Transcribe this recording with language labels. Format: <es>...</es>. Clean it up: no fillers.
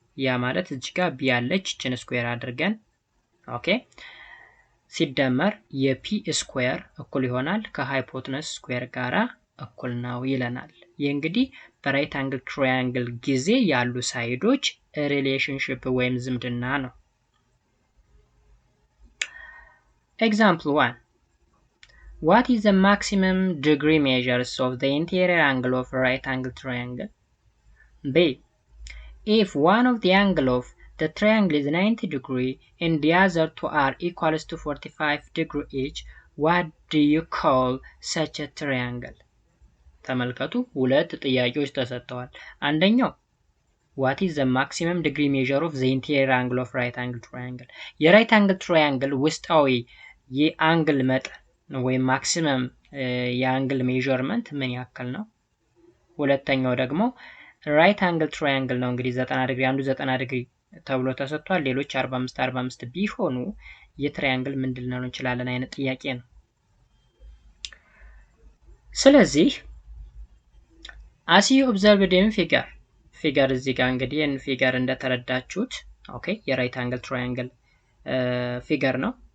<am>ያ ማለት እዚህ ጋር ቢ ያለች እችን ስኩዌር አድርገን ኦኬ ሲደመር የፒ ስኩዌር እኩል ይሆናል ከሃይፖተነስ ስኩዌር ጋራ እኩል ነው ይለናል። ይህ እንግዲህ በራይት አንግል ትራያንግል ጊዜ ያሉ ሳይዶች ሪሌሽንሺፕ ወይም ዝምድና ነው። Example 1.</am> <en>What is the maximum degree measures of the interior angle of a right angle triangle? B. If one of the angle of the triangle is 90 degree and the other two are equals to 45 degree each, what do you call such a triangle?</en> <am>ተመልከቱ ሁለት ጥያቄዎች ተሰጥተዋል። አንደኛው</am> <en>what is the maximum degree measure of the interior angle of right angle triangle?</en> <am>የራይት አንግል ትራያንግል ውስጣዊ የአንግል መጠን ወይም ማክሲመም የአንግል ሜዠርመንት ምን ያክል ነው? ሁለተኛው ደግሞ ራይት አንግል ትራያንግል ነው እንግዲህ 90 ዲግሪ አንዱ 90 ዲግሪ ተብሎ ተሰጥቷል። ሌሎች 45 ቢሆኑ የትራያንግል ምንድነው እንችላለን አይነት ጥያቄ ነው። ስለዚህ</am> <en>as you observed in figure</en> <am>እዚህ ጋር እንግዲህ ፊገር እንደተረዳችሁት ኦኬ የራይት አንግል ትራያንግል ፊገር ነው።</am>